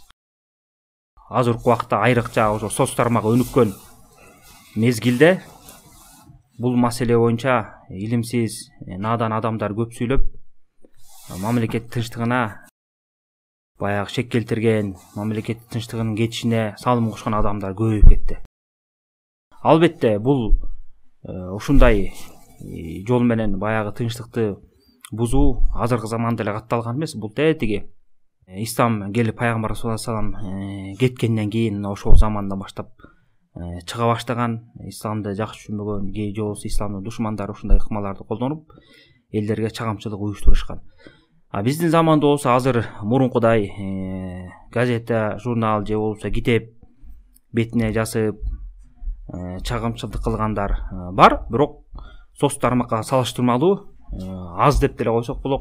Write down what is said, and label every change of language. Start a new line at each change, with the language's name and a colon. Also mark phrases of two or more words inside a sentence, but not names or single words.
Kyrgyz: Азыркы убакта айрыкча ошо соц тармагы өнүккөн мезгилде бул маселе боюнча илимсиз, надан адамдар көп сүйлөп, мамлекет тынчтыгына баягы шек келтирген, мамлекет тынчтыгынын кетишине салым кошкон адамдар көбөйүп кетти. Албетте бул ушундай жол менен баягы тынчтыкты бузуу азыркы заманда эле катталган эмес. Бул тетиги ислам келип пайгамбар
Arabic: صلى الله عليه وسلم
Kyrgyz: кеткенден кийин ошол замандан баштап чыга баштаган, исламды жакшы түшүнбөгөн же болбосо исламдын душмандары ушундай ыкмаларды колдонуп элдерге чагымчылык уюштурушкан. Биздин заманда болсо азыр мурункудай газета, журнал же болбосо китеп бетине жазып чагымчылык кылгандар бар, бирок соц тармакка салыштырмалуу аз деп деле койсок болот.